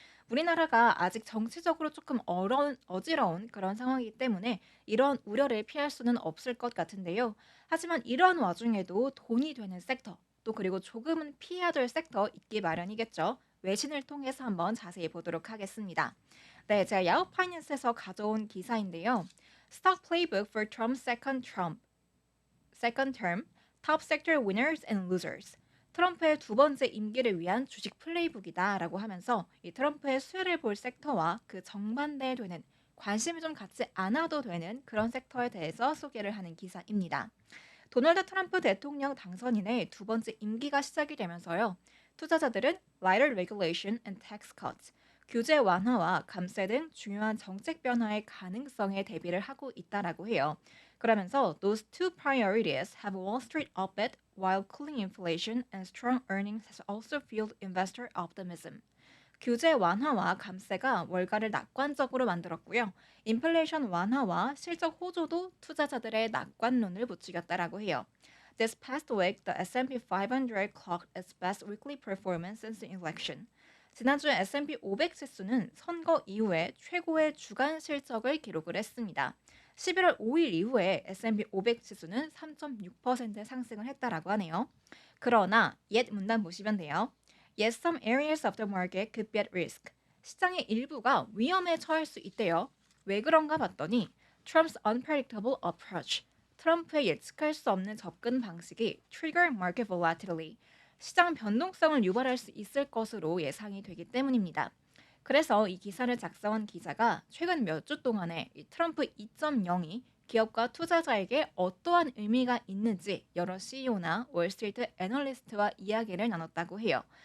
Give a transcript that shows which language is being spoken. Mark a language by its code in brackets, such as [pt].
[ko] 우리나라가 아직 정치적으로 조금 어지러운 그런 상황이기 때문에 이런 우려를 피할 수는 없을 것 같은데요. 하지만 이러한 와중에도 돈이 되는 섹터, 또 그리고 조금은 피해야 될 섹터 있기 마련이겠죠. 외신을 통해서 한번 자세히 보도록 하겠습니다. 네, 제가 야후 파이낸스에서 가져온 기사인데요. [en] Stock Playbook for Second Term, Top Sector Winners and Losers. [ko] 트럼프의 두 번째 임기를 위한 주식 플레이북이다라고 하면서 이 트럼프의 수혜를 볼 섹터와 그 정반대에 되는 관심이 좀 갖지 않아도 되는 그런 섹터에 대해서 소개를 하는 기사입니다. 도널드 트럼프 대통령 당선인의 두 번째 임기가 시작이 되면서요. 투자자들은 [en] lighter regulation and tax cuts, [ko] 규제 완화와 감세 등 중요한 정책 변화의 가능성에 대비를 하고 있다라고 해요. 그러면서 [en] those two priorities have Wall Street upbeat while cooling inflation and strong earnings has also fueled investor optimism. [ko] 규제 완화와 감세가 월가를 낙관적으로 만들었고요. 인플레이션 완화와 실적 호조도 투자자들의 낙관론을 부추겼다라고 해요. [en] This past week, the S&P 500 clocked its best weekly performance since the election. [ko] 지난주 S&P 500 지수는 선거 이후에 최고의 주간 실적을 기록을 했습니다. 11월 5일 이후에 S&P 500 지수는 3.6% 상승을 했다라고 하네요. 그러나 옛 문단 보시면 돼요. [en] Yes, some areas of the market could be at risk. [ko] 시장의 일부가 위험에 처할 수 있대요. 왜 그런가 봤더니 [en] Trump's unpredictable approach. [ko] 트럼프의 예측할 수 없는 접근 방식이 [en] trigger market volatility. [ko] 시장 변동성을 유발할 수 있을 것으로 예상이 되기 때문입니다. 그래서 이 기사를 작성한 기자가 최근 몇 주 동안에 이 트럼프 2.0이 기업과 투자자에게 어떠한 의미가 있는지 여러 CEO나 월스트리트 애널리스트와 이야기를 나눴다고 해요.